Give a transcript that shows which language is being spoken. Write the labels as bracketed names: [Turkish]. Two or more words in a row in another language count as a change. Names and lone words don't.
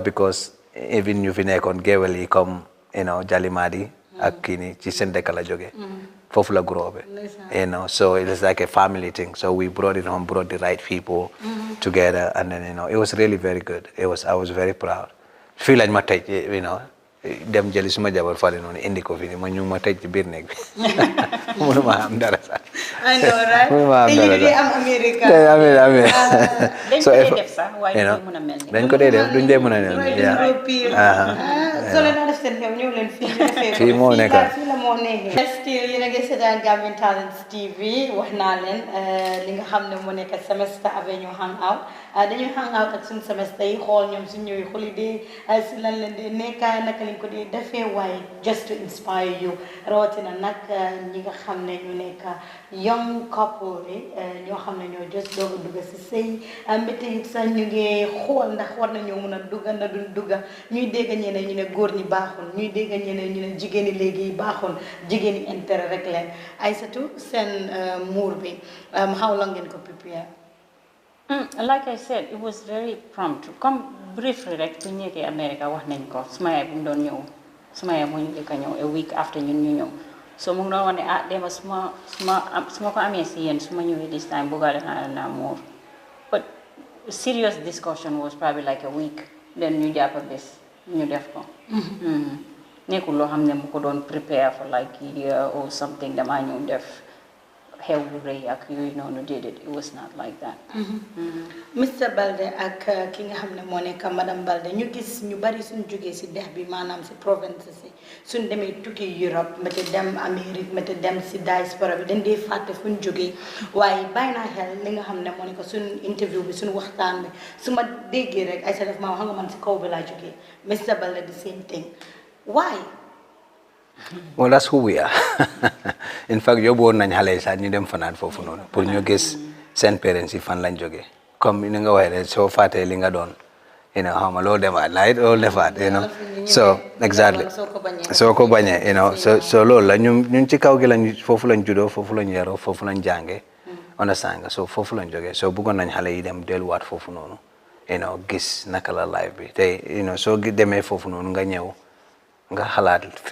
[English] because even [Wolof] ñu fi nekkoon géwél yi comme Jalimadi ak kii nii ci seen dëkk la jógee foofu la groupe [English] so it is like a family thing so we brought it home brought the right people together and then it was really very good I was very proud [Wolof] fii lañ ma tëj dem jëli suma jabar fale noonu indi ko fii ma ñu ma tëj ci biir néeg bi mënuma am dara sax [English] I know right [Wolof] mënuma am dara sax am America amiin dañ ko dee def sax waaye duñ mën a mel ni dañ ko dee def duñ dee mën a mel so leen def seen xew ñëw leen fii moo nekk fii la moo nekkee still yéen a ngi seetaan Gambian Talents TV wax naa leen li nga xam ne moo nekk semester avenue hangout dañuy hangout ak suñu semester yi xool ñoom suñu ñëwee holiday si lan leen di nekkaay naka lañ ko di defee waaye [English] just to inspire you [Wolof] rawatina nag ñi nga xam ne ñu nekk [English] young couple [Wolof] yi ñoo xam ne ñoo just doog a dugg si sëy mbéte yi sax ñu ngi xool ndax war nañoo mun a dugga na duñ dugga ñuy dégg ñeneen ñu ne góor ñi baaxul ñuy dégg ñeneen ñu ne jigéen ñi léegi baaxul jigéen ñi intérêt rek leen Aïssatou seen muur bi [English] how long [Wolof] ngeen ko prepare [English] like I said it was very prompt [Wolof] comme briefly rek bu ñëwee America wax nañ ko suma yaay bu mu doon ñëw suma yaay moo ñu njëkk a ñëw [English] a week after [Wolof] ñun ñu ñëw so mu ngi doon wax ne dema suma ko amee si yéen suma ñëwee [English] this time [Wolof] buggaale naa muur [English] but serious discussion was probably like a week then [Wolof] ñu jàpp bés ñu def ko nekkul loo xam ne mu ko doon prepare [English] for like a year or something [Wolof] damaa ñëw def xew bu rëy ak yooyu noonu déedéet [English] it was not like that [Wolof] Mr Baldeh ak ki nga xam ne moo nekk madame Baldeh ñu gis ñu bari suñ jógee si dex bi maanaam si province si suñ demee tukki Europe mete dem Amérique mete dem si diaspora bi dañ dee fàtte fuñ jógee waaye bàyyi naa xel li nga xam ne moo nekk suñ interview bi suñ waxtaan bi su ma déggee rek ay sa def ma wax nga man si kaw bi laa jógee Mr Baldeh [English] the same thing why well that's who we are in fact [Wolof] yóbbu woon nañ xale yi sax ñu dem fanaan foofu noonu pour ñu gis seen parents yi fan lañ jógee comme ni nga waxee rek soo fàttee li nga doon xaw ma loolu demaat naa it loolu defaat [English] so exactly [Wolof] soo ko bañee so loolu la ñun ci kaw gi lañ foofu lañ juddoo foofu lañ yaroo foofu lañ jàngee understand nga so foofu lañ jógee so bëggoon nañ xale yi dem delluwaat foofu noonu gis naka la life bi tey soo demee foofu noonu nga ñëw nga xalaat fi